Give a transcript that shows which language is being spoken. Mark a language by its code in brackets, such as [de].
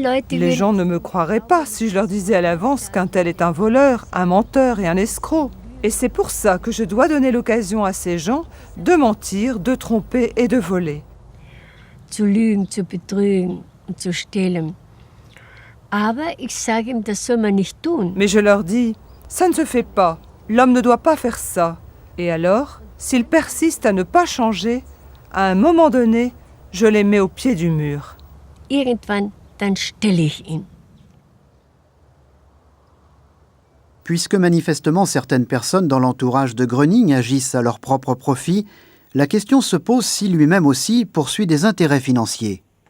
[fr] Les gens ne me croiraient pas si je leur disais à l'avance qu'un tel est un voleur, un menteur et un escroc. Et c'est pour ça que je dois donner l'occasion à ces gens de mentir, de tromper et de voler. » [de] Zu lügen, zu betrügen und zu stehlen. Aber ich sage ihm, das soll man nicht tun. [fr] Mais je leur dis, ça ne se fait pas. L'homme ne doit pas faire ça. Et alors, s'ils persistent à ne pas changer, à un moment donné, je les mets au pied du mur. [de] Irgendwann, dann stelle ich ihn. [fr] Puisque manifestement certaines personnes dans l'entourage de Gröning agissent à leur propre profit, la question se pose si lui-même aussi poursuit des intérêts financiers.